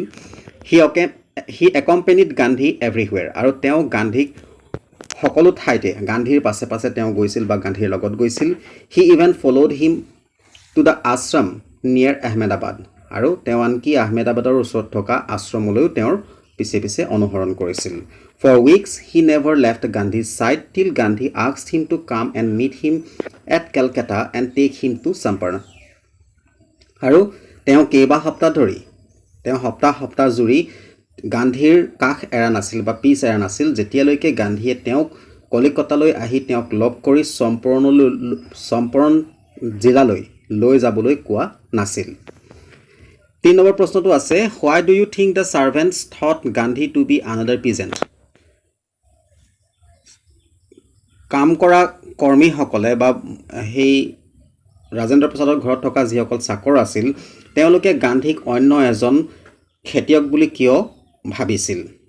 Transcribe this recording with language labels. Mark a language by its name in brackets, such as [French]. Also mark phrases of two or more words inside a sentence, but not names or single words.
[English] He accompanied Gandhi everywhere. [Assamese] আৰু তেওঁ গান্ধীক সকলো ঠাইতে গান্ধীৰ পাছে পাছে তেওঁ গৈছিল বা গান্ধীৰ লগত গৈছিল। [English] He even followed him to the ashram near Ahmedabad. [Assamese] আৰু তেওঁ আনকি আহমেদাবাদৰ ওচৰত থকা আশ্ৰমলৈও তেওঁৰ পিছে পিছে অনুসৰণ কৰিছিল। [English] For weeks he never left Gandhi's side till Gandhi asked him to come and meet him at Calcutta and take him to Champaran. [Assamese] আৰু তেওঁ কেইবা সপ্তাহ ধৰি সপ্তাহ জুৰি গান্ধীৰ কাষ এৰা নাছিল বা পিছ এৰা নাছিল যেতিয়ালৈকে গান্ধীয়ে তেওঁক কলিকতালৈ আহি তেওঁক লগ কৰি চম্পাৰণ জিলালৈ লৈ যাবলৈ কোৱা নাছিল। 3 নম্বৰ প্ৰশ্নটো আছে [English] why do you think the servants thought Gandhi to be another peasant. [Assamese] কাম কৰা কৰ্মীসকলে বা সেই ৰাজেন্দ্ৰ প্ৰসাদৰ ঘৰত থকা যিসকল চাকৰ আছিল তেওঁলোকে গান্ধীক অন্য এজন খেতিয়ক বুলি কিয় ভাবিছিল?